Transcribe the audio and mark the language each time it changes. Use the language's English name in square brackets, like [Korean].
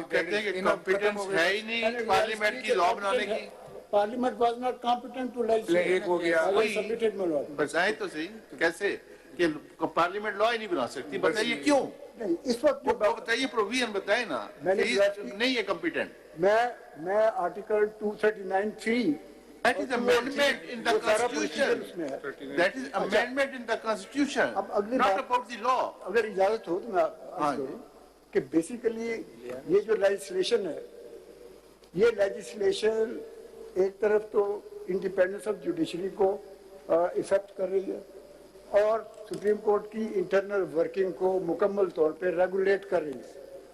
[Urdu] آپ کہتے ہیں کہ کمپیٹنس ہے ہی نہیں پارلیمنٹ کی لا بنانے کی. [English] Parliament was not competent to legislate. [Urdu] ایک ہو گیا, بتائیں تو صحیح کیسے کہ پارلیمنٹ لا ہی نہیں بنا سکتی, بتائیے کیوں؟ اس وقت بتائیے پروویژن بتائیں نا, نہیں ہے کمپیٹنٹ. میں article 239(3) [English] That is amendment in the constitution. That is amendment in the constitution, not about the law. [Urdu] اگر اجازت ہو تو میں عرض کروں کہ بیسیکلی یہ جو لیجسلیشن ہے, یہ لیجسلیشن ایک طرف تو انڈیپینڈنس آف جوڈیشری کو افیکٹ کر رہی ہے اور سپریم کورٹ کی انٹرنل ورکنگ کو مکمل طور پہ ریگولیٹ کر رہی ہے.